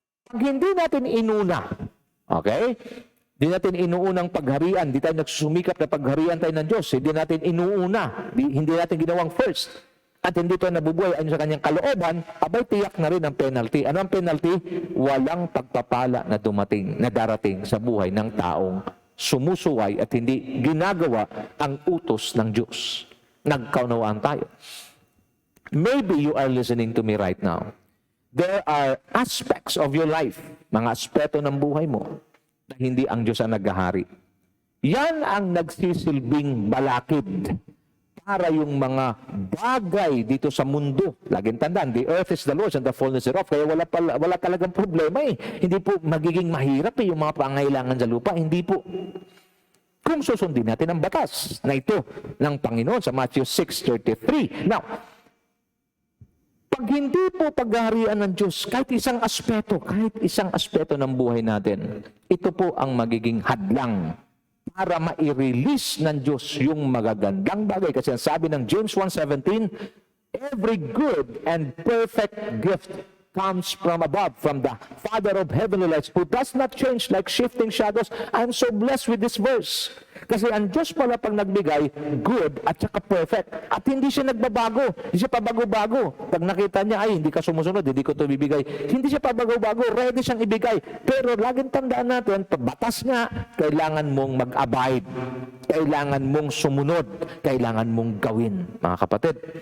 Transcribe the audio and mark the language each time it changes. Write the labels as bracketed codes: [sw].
[tl] Pag hindi natin inuna, okay? Hindi natin inuunang pagharian, hindi tayo nagsusumikap na pagharian tayo ng Diyos, hindi natin inuuna, hindi natin ginawang first, at hindi tayo nabubuhay ayon sa kanyang kalooban, abay tiyak na rin ang penalty. Ano ang penalty? Walang pagpapala na darating sa buhay ng taong sumusuway at hindi ginagawa ang utos ng Diyos. Nagkaunawaan tayo. [en] Maybe you are listening to me right now. There are aspects of your life, [tl] mga aspeto ng buhay mo, na hindi ang Diyos ang naghahari. Yan ang nagsisilbing balakid para yung mga bagay dito sa mundo. Laging tandaan, [en] the earth is the Lord's and the fullness thereof. [tl] Kaya wala talagang problema eh. Hindi po magiging mahirap eh, yung mga pangailangan sa lupa. Hindi po. Kung susundin natin ang batas na ito ng Panginoon sa Matthew 6:33. Now, pag hindi po paghaharian ng Diyos, kahit isang aspeto ng buhay natin, ito po ang magiging hadlang para ma-release ng Diyos yung magagandang bagay. Kasi ang sabi ng [en] James 1:17, every good and perfect gift comes from above, from the Father of heavenly lights, who does not change like shifting shadows. I'm so blessed with this verse. [tl] Kasi ang Diyos pala pag nagbigay, good at saka perfect. At hindi siya nagbabago. Hindi siya pabago-bago. Pag nakita niya, ay, hindi ka sumusunod, hindi ko ito bibigay. Hindi siya pabago-bago, ready siyang ibigay. Pero laging tandaan natin, batas nga, kailangan mong mag-abide. Kailangan mong sumunod. Kailangan mong gawin, mga kapatid.